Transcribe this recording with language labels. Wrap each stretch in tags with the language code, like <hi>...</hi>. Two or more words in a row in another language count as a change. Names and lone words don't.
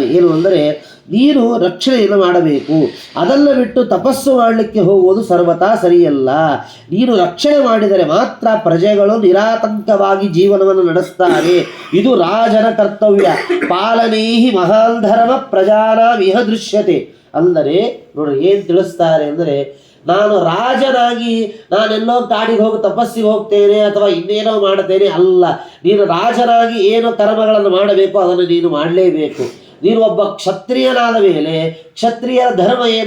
<kn>ಏನು ಅಂದರೆ, ನೀನು ರಕ್ಷಣೆಯನ್ನು ಮಾಡಬೇಕು, ಅದನ್ನು ಬಿಟ್ಟು ತಪಸ್ಸು ಮಾಡಲಿಕ್ಕೆ ಹೋಗುವುದು ಸರ್ವತಾ ಸರಿಯಲ್ಲ. ನೀನು ರಕ್ಷಣೆ ಮಾಡಿದರೆ ಮಾತ್ರ ಪ್ರಜೆಗಳು ನಿರಾತಂಕವಾಗಿ ಜೀವನವನ್ನು ನಡೆಸ್ತಾರೆ. ಇದು ರಾಜನ ಕರ್ತವ್ಯ.</kn> <sa>ಪಾಲನೇಹಿ ಮಹಾನ್ ಧರ್ಮ ಪ್ರಜಾನಾಂ ಇಹ ದೃಶ್ಯತೆ.</sa> <kn>ಅಂದರೆ ನೋಡಿ ಏನು ತಿಳಿಸ್ತಾರೆ ಅಂದರೆ, ನಾನು ರಾಜನಾಗಿ ನಾನೆಲ್ಲೋ ಕಾಡಿಗೆ ಹೋಗಿ ತಪಸ್ಸಿಗೆ ಹೋಗ್ತೇನೆ ಅಥವಾ ಇನ್ನೇನೋ ಮಾಡ್ತೇನೆ ಅಲ್ಲ. ನೀನು ರಾಜನಾಗಿ ಏನು ಕರ್ಮಗಳನ್ನು ಮಾಡಬೇಕು ಅದನ್ನು ನೀನು ಮಾಡಲೇಬೇಕು. ನೀನು ಒಬ್ಬ ಕ್ಷತ್ರಿಯನಾದ ಮೇಲೆ ಕ್ಷತ್ರಿಯರ ಧರ್ಮ ಏನು?</kn>